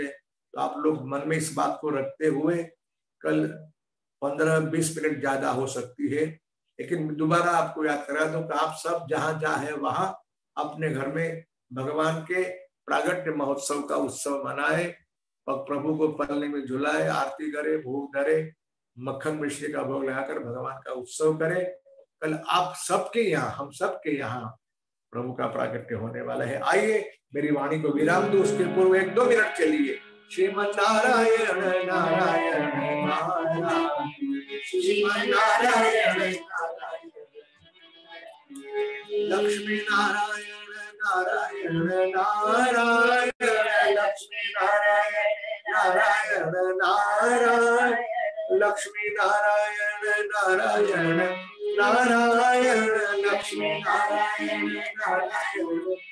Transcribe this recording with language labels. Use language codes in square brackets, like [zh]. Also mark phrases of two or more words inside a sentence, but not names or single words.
[hi] तो आप लोग मन में इस बात को रखते हुए कल 15-20 मिनट ज्यादा हो सकती है, लेकिन दोबारा आपको याद करा दूं कि आप सब जहां जहां है वहां अपने घर में भगवान के प्रागट्य महोत्सव का उत्सव मनाए और प्रभु को पलने में झुलाए, आरती करे, भोग धरे, मक्खन मिश्री का भोग लगाकर भगवान का उत्सव करे। कल आप सबके यहाँ, हम सबके यहाँ प्रभु का प्रागट्य होने वाला है। आइए मेरी वाणी को विराम दो, उसके पूर्व 1-2 मिनट चलिए। श्रीमन नारायण नारायण नारायण, श्रीमन नारायण नारायण, लक्ष्मी नारायण नारायण नारायण, लक्ष्मी नारायण नारायण नारायण, लक्ष्मी नारायण नारायण नारायण, लक्ष्मी नारायण नारायण,